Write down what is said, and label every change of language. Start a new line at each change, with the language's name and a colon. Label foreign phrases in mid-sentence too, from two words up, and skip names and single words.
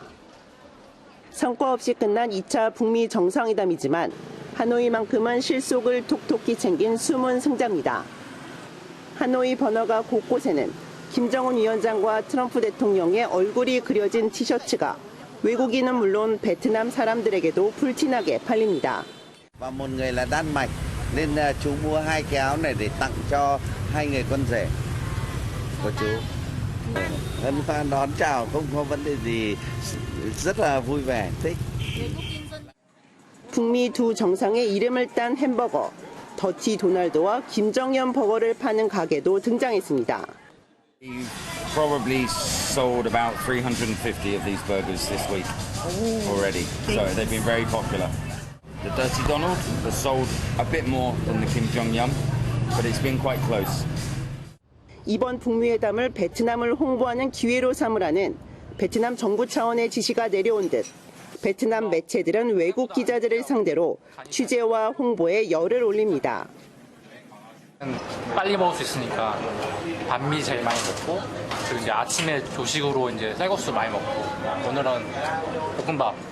Korean: 성과 없이 끝난 2차 북미 정상회담이지만 하노이만큼은 실속을 톡톡히 챙긴 숨은 승자입니다. 하노이 번화가 곳곳에는 김정은 위원장과 트럼프 대통령의 얼굴이 그려진 티셔츠가 외국인은 물론 베트남 사람들에게도 불티나게 팔립니다.
Vietnamese: Và một người là Đan Mạch nên chú mua 2 cái áo này để tặng cho 2 người con rể của chú. Hân hoan đón chào, không có vấn đề gì, rất là vui vẻ, thích.
Korean: 북미 두 정상의 이름을 딴 햄버거, 더티 도널드와 김정연 버거를 파는 가게도 등장했습니다.
English: We probably sold about 350 of these burgers this week already, so they've been very popular. The Dirty Donald has sold a bit more than the Kim Jong-un, but it's been quite close.
Korean: 이번 북미 회담을 베트남을 홍보하는 기회로 삼으라는 베트남 정부 차원의 지시가 내려온 듯 베트남 매체들은 외국 기자들을 상대로 취재와 홍보에 열을 올립니다. 빨리 먹을 수 있으니까 반미 제일 많이 먹고, 그리고 이제 아침에 조식으로 이제 쌀국수 많이 먹고, 오늘은 볶음밥.